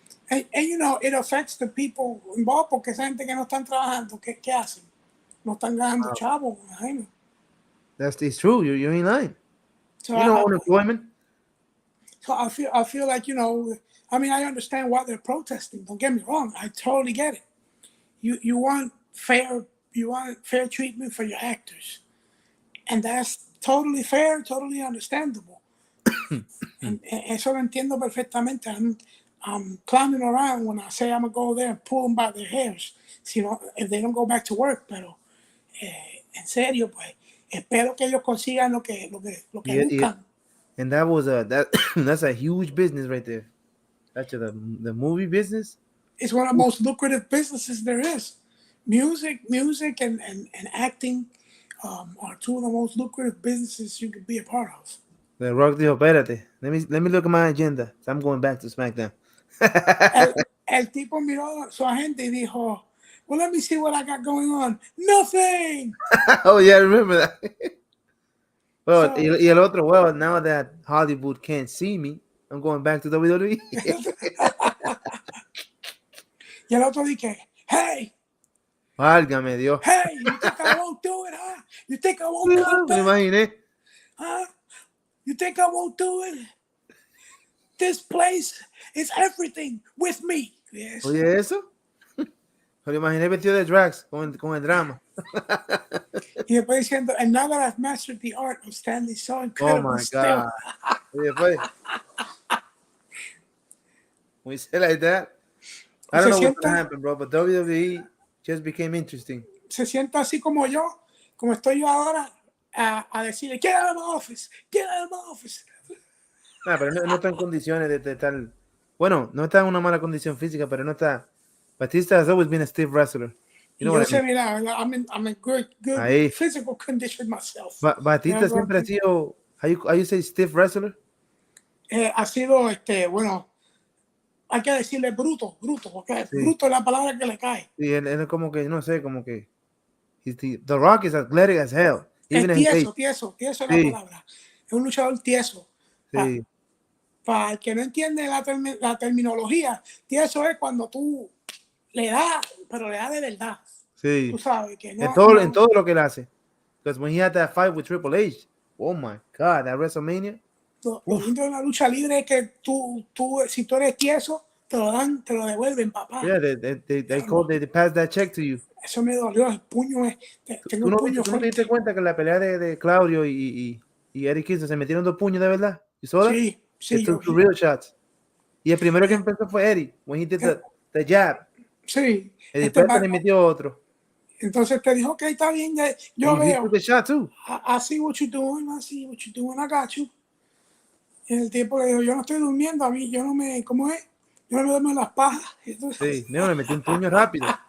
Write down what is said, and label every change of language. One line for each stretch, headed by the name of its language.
English: And you know, it affects the people involved
Spanish: porque esa gente que no están trabajando, ¿qué hacen? No están ganando chavos, imagino.
English: It's true. You're in line. So unemployment. So I feel like, you know, I mean, I understand why they're protesting. Don't get me wrong. I totally get it. You want fair treatment for your actors. And that's totally fair, totally understandable.
Spanish: And eso lo entiendo perfectamente.
English: I'm clowning around when I say I'm going to go there and pull them by their hairs, if they don't go back to work.
Spanish: Pero, en serio, pues, espero que ellos consigan lo que buscan.
English: And that's a huge business right there. That's the movie business. It's one of the most lucrative businesses there is. Music and acting are two of the most lucrative businesses you could be a part of. The Rock
Spanish: dijo, espérate,
English: let me look at my agenda. So I'm going back to SmackDown. el tipo miró a su agente y dijo, well, let me see what I got going on. Nothing. Oh, yeah, I remember that. Well,
Spanish: y el otro,
English: well, now that Hollywood can't see me, I'm going back to WWE.
Spanish: Y el otro dije, hey. Válgame Dios.
English: Hey, you think I won't do it, huh? You think I won't do it?
Spanish: Me imaginé.
English: Huh? You think I won't do it? This place is everything with me. Yes.
Spanish: Oye, eso. Me lo imaginé vestido de drags con el drama. Y después diciendo,
English: and now that I've mastered the art of standing so incredible. Oh my God.
Spanish: Oye, pues.
English: When you say like that, I don't know what's going to happen, bro, but WWE just became interesting.
Spanish: Se sienta así como yo, como estoy yo ahora, a decirle,
English: get out of my office,
Spanish: get out of my office. Pero no está en condiciones de estar. Bueno, no está en una mala condición física, pero no está.
English: Batista has always been a stiff wrestler. You know what I mean? I'm in good physical condition myself.
Spanish: Batista siempre ha sido,
English: how you say stiff wrestler?
Spanish: Ha sido, bueno, hay que decirle bruto, porque sí. Bruto es la palabra que le cae. Sí, él es como que, no sé, como que
English: The Rock is athletic as hell.
Spanish: Es tieso es la palabra. Es un luchador tieso. Sí. Para el que no entiende la terminología, tieso es cuando tú le das, pero le das de verdad. Sí. Tú sabes que no. En todo lo que él hace.
English: Because when he had that fight with Triple H, oh my God, that WrestleMania.
Spanish: Lo lindo de la lucha libre es que tú, si tú eres tieso, te lo devuelven, papá.
English: Yeah, they pass that check to you.
Spanish: Eso me dolió, el puño es. Tengo un puño ¿Tú no te diste cuenta que en la pelea de Claudio y Eddie Kingston se metieron 2 puños de verdad?
English: ¿You saw that?
Spanish: Sí.
English: Two real shots.
Spanish: Y el primero que empezó fue Eddie,
English: when he did the jab.
Spanish: Sí. Y después le metió otro. Entonces te dijo, ok, está bien, yo veo.
English: He took the shot too. I see what you're doing, I got you.
Spanish: Y el tipo le dijo, yo no estoy durmiendo, a mí, yo no me duermo en las pajas. Sí, no, le metí un puño rápido.